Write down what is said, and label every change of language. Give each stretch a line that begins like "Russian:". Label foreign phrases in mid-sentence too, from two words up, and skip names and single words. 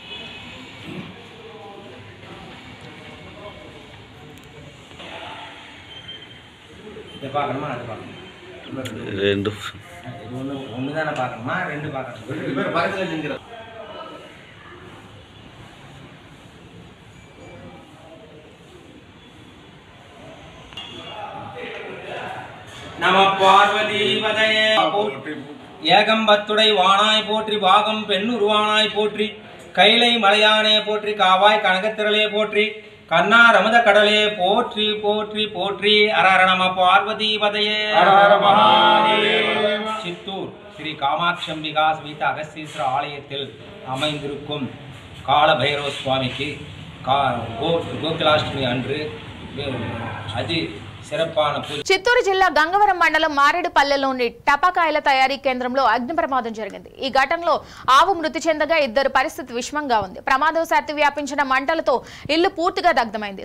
Telugu: రెండు
Sanskrit: నమ పార్వతీపదయే.
Tamil: ஏகம்பத்துடை வானாய் போற்றி, பாகம் பெண்ணுருவானாய் போற்றி, கைலை மலையானே போற்றி, காவாய் கனகத்திரளே போற்றி, கண்ணார் அமுத கடலே போற்றி போற்றி போற்றி.
Sanskrit: அரஹர நம பார்வதீபதயே.
Tamil: சித்தூர் ஸ்ரீ காமாட்சம்பிகா சமேத அகஸ்தீஸ்வர ஆலயத்தில் அமைந்திருக்கும் கால பைரவ சுவாமிக்கு கோகுலாஷ்டமி அன்று அதி
Telugu: చిత్తూరు జిల్లా గంగవరం మండలం మారేడుపల్లెలోని టపాకాయల తయారీ కేంద్రంలో అగ్ని ప్రమాదం జరిగింది. ఈ ఘటనలో ఆవు మృతి చెందగా 2 పరిస్థితి విషమంగా ఉంది. ప్రమాదవశాత్తు వ్యాపించిన మంటలతో ఇల్లు పూర్తిగా దగ్ధమైంది.